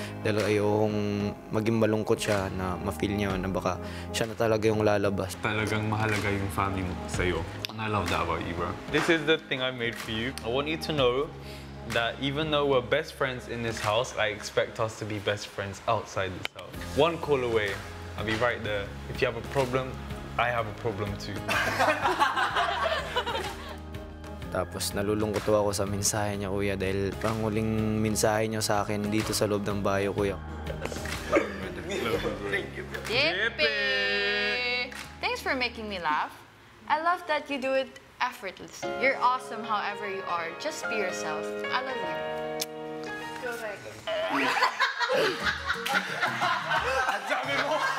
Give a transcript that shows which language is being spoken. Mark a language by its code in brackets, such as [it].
[tl] Dahil ayokong maging malungkot siya na ma-feel niya na baka siya na talaga yung lalabas. Talagang mahalaga yung family mo sa'yo. [en] And I love that about you, bro. This is the thing I made for you. I want you to know that even though we're best friends in this house, I expect us to be best friends outside this house. One call away, I'll be right there. If you have a problem, I have a problem too. [tl] Tapos nalulungkot ako sa mensahe niya, Kuya, dahil panghuling mensahe niya sa akin dito sa loob ng bayo, Kuya. Yippee! [en] Thanks for making me laugh. I love that you do it effortlessly. You're awesome however you are. Just be yourself. I love you. Go back. [tl] Ang sabi mo!